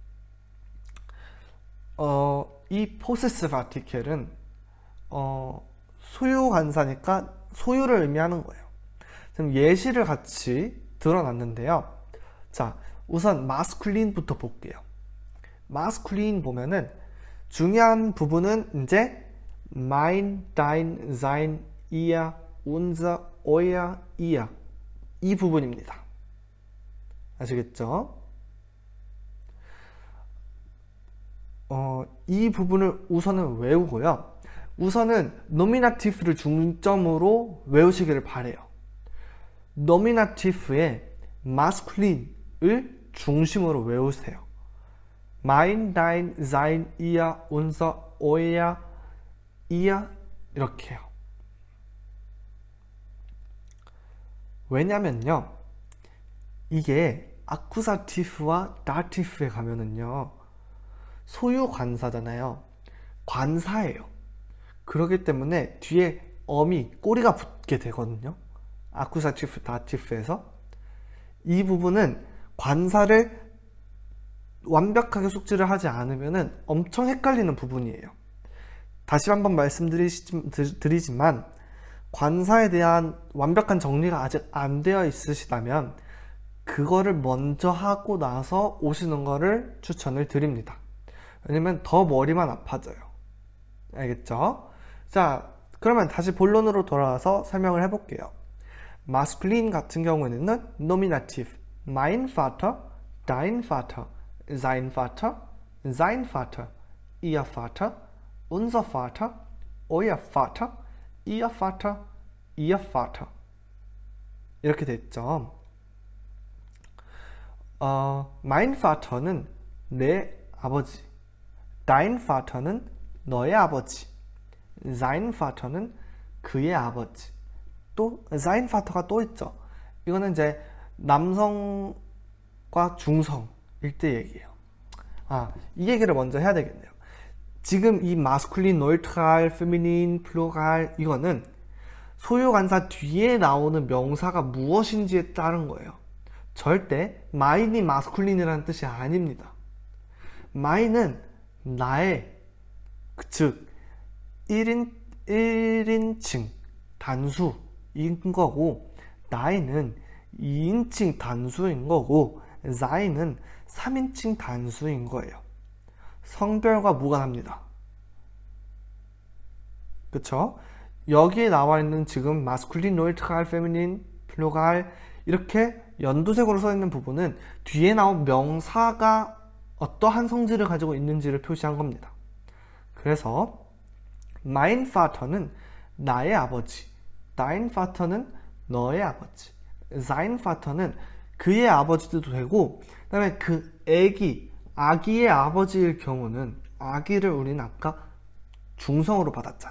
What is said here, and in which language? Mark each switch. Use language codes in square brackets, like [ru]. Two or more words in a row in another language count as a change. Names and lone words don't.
[ko] 이 [en] possessive article [ko] 은 소유관사니까 소유를 의미하는 거예요. 지금 예시를 같이 들어놨는데요. 자, 우선 masculine부터 볼게요. masculine 보면은 중요한 부분은 이제 [de] mein, dein, sein, ihr, unser, euer, ihr [ko] 이 부분입니다. 아시겠죠? 이 부분을 우선은 외우고요. 우선은 nominative를 중점으로 외우시기를 바래요. nominative의 masculine을 중심으로 외우세요. [de] mein, dein, sein, ihr, unser, euer, ihr 이렇게요. [ko] 왜냐면요, 이게 accusative와 dative에 가면은요, 소유 관사잖아요. 관사예요. 그렇기 때문에 뒤에 어미, 꼬리가 붙게 되거든요. accusative, dative에서. 이 부분은 관사를 완벽하게 숙지를 하지 않으면 엄청 헷갈리는 부분이에요. 다시 한번 말씀드리지만 관사에 대한 완벽한 정리가 아직 안 되어 있으시다면 그거를 먼저 하고 나서 오시는 거를 추천을 드립니다. 왜냐면 더 머리만 아파져요. 알겠죠? 자, 그러면 다시 본론으로 돌아와서 설명을 해볼게요. [de] masculine [ko] 같은 경우에는 [de] nominative, mein Vater, dein Vater, sein Vater, sein Vater, ihr Vater, unser Vater, euer Vater, ihr Vater, ihr Vater [ko] 이렇게 됐죠. [de] mein Vater [ko] 는 내 아버지, [de] dein Vater [ko] 는 너의 아버지, [de] sein Vater [ko] 는 그의 아버지, 또 [de] sein Vater [ko] 가 또 있죠. 이거는 이제 남성과 중성일 때 얘기예요. 이 얘기를 먼저 해야 되겠네요. 지금 이 [en] masculine, neutral, feminine, plural [ko] 이거는 소유관사 뒤에 나오는 명사가 무엇인지에 따른 거예요. 절대 mein이 masculine이라는 뜻이 아닙니다. mein은 나의, 즉 1인칭 단수인 거고, dein은 2인칭 단수인 거고, sein은 3인칭 단수인 거예요. 성별과 무관합니다. 그쵸? 여기에 나와 있는 지금 [en] masculine, neutral, feminine, plural [ko] 이렇게 연두색으로 써 있는 부분은 뒤에 나온 명사가 어떠한 성질을 가지고 있는지를 표시한 겁니다. 그래서 [de] mein Vater [ko] 는 나의 아버지, [de] dein Vater [ko] 는 너의 아버지, [de] sein Vater [ko] 는 그의 아버지도 되고, 그 다음에 그 아기의 아버지일 경우는, 아기를 우리는 아까 중성으로 받았잖아요.